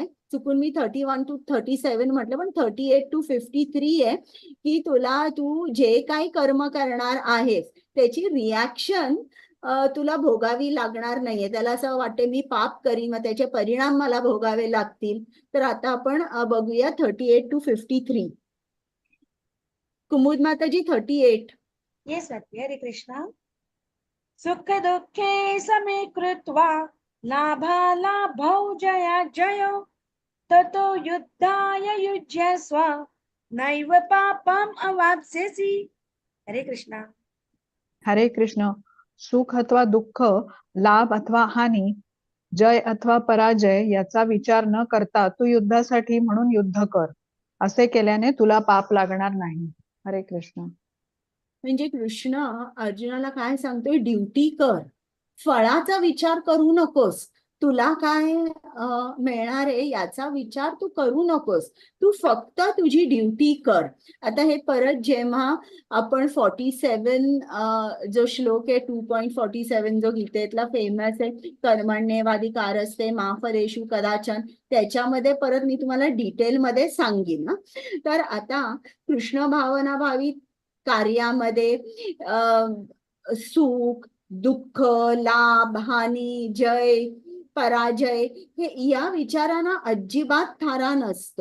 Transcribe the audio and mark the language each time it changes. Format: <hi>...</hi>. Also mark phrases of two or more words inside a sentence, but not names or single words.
<mr>चुकून मी 31 to 37 म्हटलं, पण 38 to 53 आहे की तू जे काही कर्म करणार आहेस त्याची रिॲक्शन तुला भोगावी लागणार नाहीये. त्याला असं वाटते मी पाप करीन मग त्याचे परिणाम मला भोगावे लागतील. तर आता आपण बघूया 38 to 53. कुमुद माताजी 38. येस स्वाती. हरे कृष्णा.</mr> <sa>सुख दुःखे समे कृत्वा लाभालाभौ जया जयो ततो युद्धाय युज्यस्व नैव पापम अवाप्स्यसि.</sa> <mr>हरे कृष्णा. हरे कृष्ण. सुख अथवा दुःख, लाभ अथवा हानी, जय अथवा पराजय याचा विचार न करता तू युद्धासाठी म्हणून युद्ध कर. असे केल्याने तुला पाप लागणार नाही. हरे कृष्ण. म्हणजे कृष्ण अर्जुनाला काय सांगतोय? ड्युटी कर, फळाचा विचार करू नकोस. तुला काय मिळणार आहे याचा विचार तू करू नकोस. तू फक्त तुझी ड्युटी कर. आता हे परत जेव्हा आपण 47 जो श्लोक आहे 2.47 जो गीतेतला फेमस आहे,</mr> <sa>कर्मण्येवाधिकारस्ते मा फलेषु कदाचन,</sa> <mr>त्याच्यामध्ये परत मी तुम्हाला डिटेलमध्ये सांगेन ना. तर आता कृष्ण भावनाभावी कार्यामध्ये सुख दुःख, लाभ, हानी, जय, पराजय हे या विचारांना अजिबात थारा नसतो.</mr>